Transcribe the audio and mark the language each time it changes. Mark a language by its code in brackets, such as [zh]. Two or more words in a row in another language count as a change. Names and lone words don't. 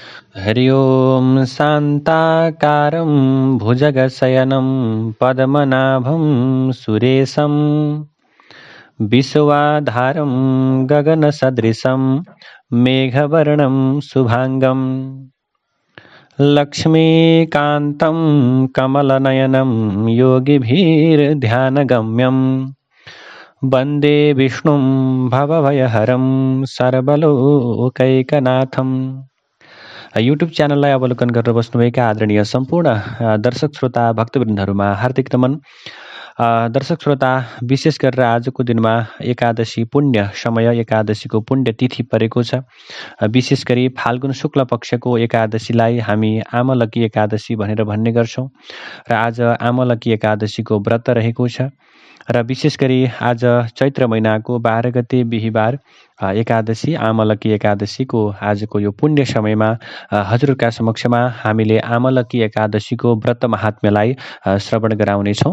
[sa] हरि ओम शान्ताकारं भुजगशयनं पद्मनाभं सुरेशं विश्वाधारं गगनसदृशं मेघवर्णं शुभांगं लक्ष्मीकान्तं कमलनयनं योगिभिर्ध्यानगम्यं वन्दे विष्णुं भवभयहरं सर्वलोकैकनाथम्। [ne] युट्युब च्यानललाई अवलोकन गरेर बस्नुभएका आदरणीय सम्पूर्ण दर्शक श्रोता भक्तवृन्दहरूमा हार्दिक नमन। दर्शक श्रोता, विशेष गरेर आजको दिनमा एकादशी पुण्य समय, एकादशीको पुण्य तिथि परेको छ। विशेष गरी फाल्गुन शुक्ल पक्षको एकादशीलाई हामी आमलकी एकादशी भनेर भन्ने गर्छौँ र आज आमलकी एकादशीको व्रत रहेको छ र विशेष गरी आज चैत्र महिनाको 12 गते बिहीबार एकादशी आमलकी एकादशीको आजको यो पुण्य समयमा हजुरका समक्षमा हामीले आमलकी एकादशीको व्रत महात्म्यलाई श्रवण गराउनेछौँ।